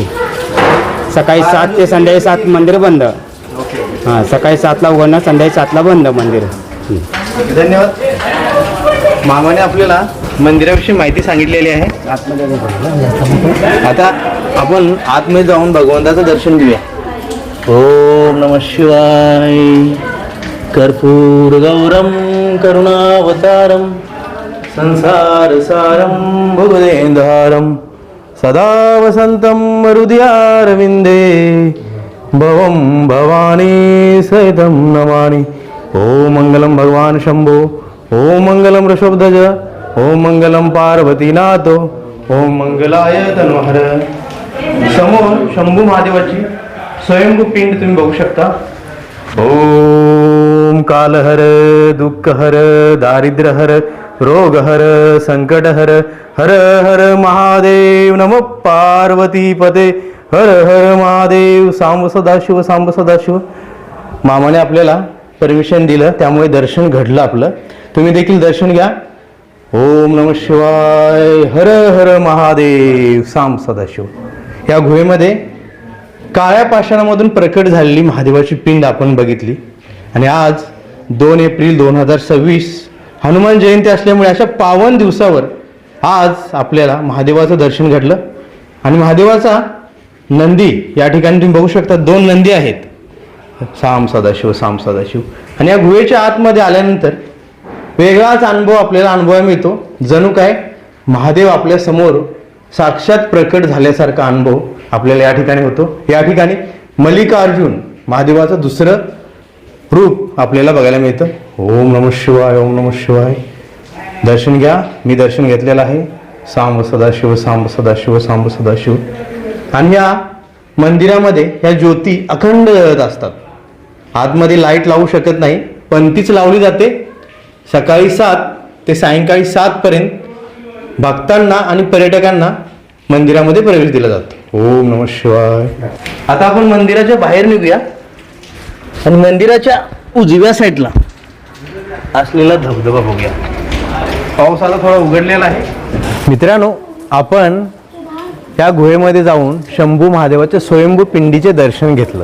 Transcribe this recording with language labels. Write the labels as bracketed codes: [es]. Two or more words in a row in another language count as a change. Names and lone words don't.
[mr] सकाळी 7 ते संध्याकाळी 7 मंदिर बंद. हां सकाळी 7ला उघडणार संध्याकाळी 7ला बंद मंदिर. धन्यवाद. मामाने आपल्याला मंदिराविषयी माहिती सांगितलेली आहे. आता आपण आतमध्ये जाऊन भगवंताचं दर्शन घेऊया. [sa] ओम नमः शिवाय. कर्पूर गौरम करुणावतारम संसार सारम भुवदेंधारम सदा वसंतम हृदयारविंदे भवम भवानी सहितं नमामि. ओम मंगलम भगवान शंभो. ओम मंगलम ऋषभध्वज. ओम मंगलम पार्वतीनाथ. ओम मंगलाय तनोहर. [mr] समोर शंभू महादेवाची स्वयंभू पिंड तुम्ही बघू शकता. [sa] ओम कालहर दुःखहर दारिद्र्यहर रोगहर संकटहर हर हर महादेव नमः पार्वतीपते हर हर महादेव. सांब सदाशिव सांब सदाशिव. [mr] मामाने आपल्याला परमिशन दिलं त्यामुळे दर्शन घडलं आपलं. तुम्ही देखील दर्शन घ्या. [sa] ओम नमः शिवाय. हर हर महादेव सांब सदाशिव. [mr] या गुहेमध्ये काळ्या पाषाणामधून प्रकट झालेली महादेवाची पिंड आपण बघितली. आणि आज 2 एप्रिल 2026 हनुमान जयंती असल्यामुळे अशा पावन दिवसावर आज आपल्याला महादेवाचं दर्शन घडलं. आणि महादेवाचा नंदी या ठिकाणी तुम्ही बघू शकता. 2 नंदी आहेत. [sa] साम सदाशिव साम सदाशिव. [mr] आणि या गुहेच्या आतमध्ये आल्यानंतर वेगळाच अनुभव आपल्याला अनुभवायला मिळतो. जणू काय महादेव आपल्या समोर साक्षात प्रकट झाल्यासारखा अनुभव आपल्याला या ठिकाणी होतो. या ठिकाणी मल्लिकार्जुन महादेवाचं दुसरं रूप आपल्याला बघायला मिळतं. [sa] ओम नमः शिवाय. ओम नमः शिवाय. [mr] दर्शन घ्या. मी दर्शन घेतलेलं आहे. [sa] सांब सदाशिव सांब सदाशिव सांब सदाशिव. [mr] आणि या मंदिरामध्ये ह्या ज्योती अखंड जळत असतात. आतमध्ये लाईट लावू शकत नाही. पंतीच लावली जाते. सकाळी 7 ते सायंकाळी 7 पर्यंत भक्तांना आणि पर्यटकांना मंदिरामध्ये प्रवेश दिला जातो. [sa] ओम नमः शिवाय. [mr] आता आपण मंदिराच्या बाहेर निघूया आणि मंदिराच्या उजव्या साईडला असलेला धबधबा बघूया. पावसाला थोडा उघडलेला आहे. मित्रांनो आपण या गुहेमध्ये जाऊन शंभू महादेवाच्या स्वयंभू पिंडीचे दर्शन घेतलं.